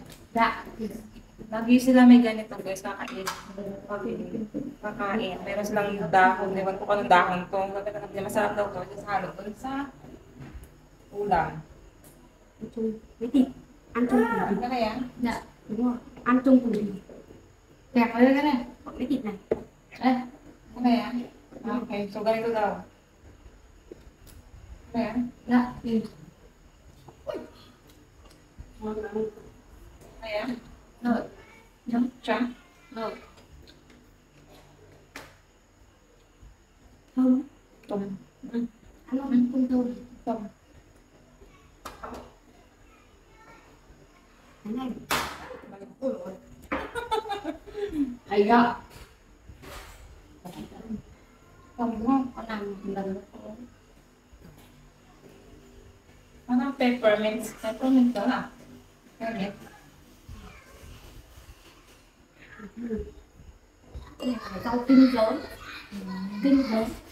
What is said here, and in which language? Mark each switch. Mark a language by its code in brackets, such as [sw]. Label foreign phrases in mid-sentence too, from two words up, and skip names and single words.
[vi] Dạ. [tl] Lagi sila may ganito guys, kakain. Kakain. Meron silang yung dahon. Ewan ko anong dahon to. Masarap daw to. Just halo dun sa ulam. [vi] Ăn chung với thịt. Ăn chung cùng thịt. [tl] Ano yan? [vi] Dạ, đúng rồi. Ăn chung cùng thịt. Kẹp vào đây cái này. Với thịt này. Đây. [tl] Ano yan? [en] Okay, so [tl] ganito daw. Ano yan? [vi] Dạ. [tl] Ano yan? [vi] Rồi. Chấm. Chấm. Rồi. Thơm. Tôm. Ăn không? Không thơm. Tôm. Cái này. Hay đó. Tôm đúng không? Con làm một lần. [tl] Ano peppermint? Peppermint to na. Peppermint. [vi] Đây là rau kinh lớn. Kinh lớn.